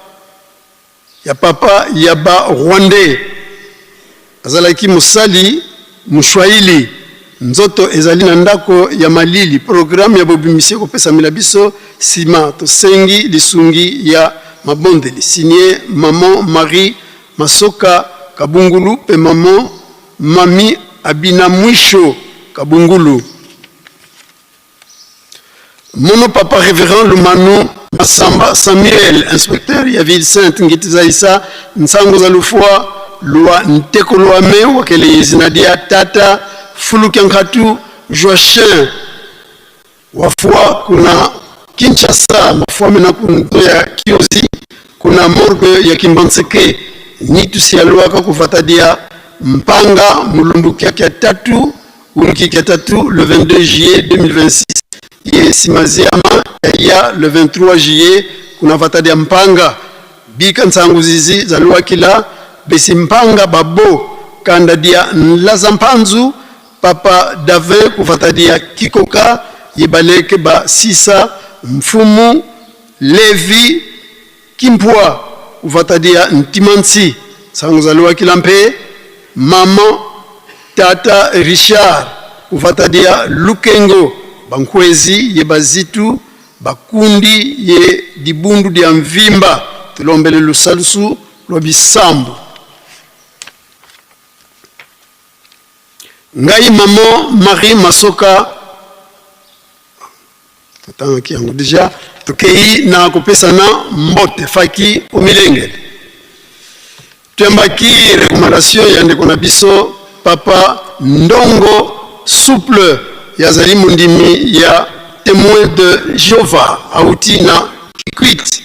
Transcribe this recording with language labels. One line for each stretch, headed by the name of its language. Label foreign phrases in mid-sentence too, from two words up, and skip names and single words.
Lingala: ya ba Rwandais azalaki mosali mushwaili nzoto ezali na ndako ya malili programme ya bobimisi kopesa milabiso sima tosengi lisungi ya mabondeli
French: signé maman
Lingala: Marie Masoka Kabungulu pe maman Mami Abina Mwisho Kabungulu.
Kongo: Mono papa révérend Lumanu Masamba Samuel inspecteur ya
French: ville sainte
Kongo: ngitizaisa nsango za lufua lwa nteko lwa me wakele zinadia tata Fulukenkatu Joachin wafua kuna Kinshasa mafua mena kunto ya Kiozi kuna morgue ya Kimbanseke nitu sialuaka kufatadia mpanga mulumbuki ya tatu uniki ya tatu
French: le 22 juillet 2026
Kongo: ye simaziama ya
French: le 23 juillet
Kongo: kuna fatadia mpanga bika nsangu zizi zalua kila besi mpanga babo kanda dia nlaza mpanzu papa Dave kufatadia Kikoka yebaleke ba Sisa Mfumu Levi Kimpwa kufatadia Ntimansi sangu zalua kila mpe mama tata Richard kufatadia Lukengo bankwezi ye bazitu bakundi ye dibundu dia mvimba tulombele lusalusu lwa bisambu ngai mama Marie Masoka
Lingala: tatangi yango deja tokei na kopesa na mbote faki omilenge tuyambaki recommandation ya ndeko na biso papa Ndongo Souple yazali mundimi ya
French: témoin de Jéhovah
Lingala: auti na Kikwit.